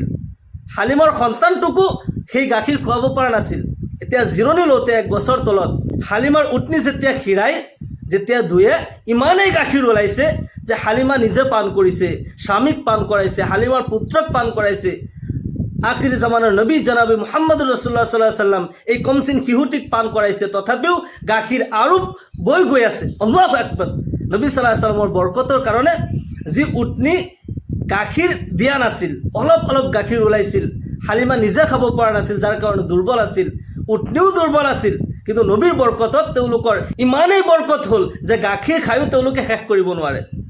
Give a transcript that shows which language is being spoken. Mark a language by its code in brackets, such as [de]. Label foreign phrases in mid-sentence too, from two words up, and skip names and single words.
[as] হালিমাৰ সন্তানটোকো সেই গাখীৰ খুৱাব পৰা নাছিল। এতিয়া জিৰণি লওঁতে এক গছৰ তলত হালিমাৰ উটনি যেতিয়া খীৰাই, যেতিয়া ধুয়ে, ইমানেই গাখীৰ ওলাইছে যে হালিমা নিজে পান কৰিছে, স্বামীক পান কৰাইছে, হালিমাৰ পুত্ৰক পান কৰাইছে। আখিৰ জামানাৰ নবী জনাবি মুহাম্মদ ৰাছুলুল্লাহ [ar] صلى الله عليه وسلم [as] এই কমচিন শিশুটিক পান কৰাইছে, তথাপিও গাখীৰ আৰু বৈ গৈ আছে। [ar] الله أكبر. [as] নবী [ar] صلى الله عليه وسلم [as] বৰকতৰ কাৰণে যি উটনি গাখীৰ দিয়া নাছিল, অলপ অলপ গাখীৰ ওলাইছিল, হালিমা নিজে খাব পৰা নাছিল, যাৰ কাৰণে দুৰ্বল আছিল, উটনিও দুৰ্বল আছিল। কিন্তু নবীৰ বৰকতত তেওঁলোকৰ ইমানেই বৰকত হ'ল যে গাখীৰ খায়ো তেওঁলোকে শেষ কৰিব নোৱাৰে।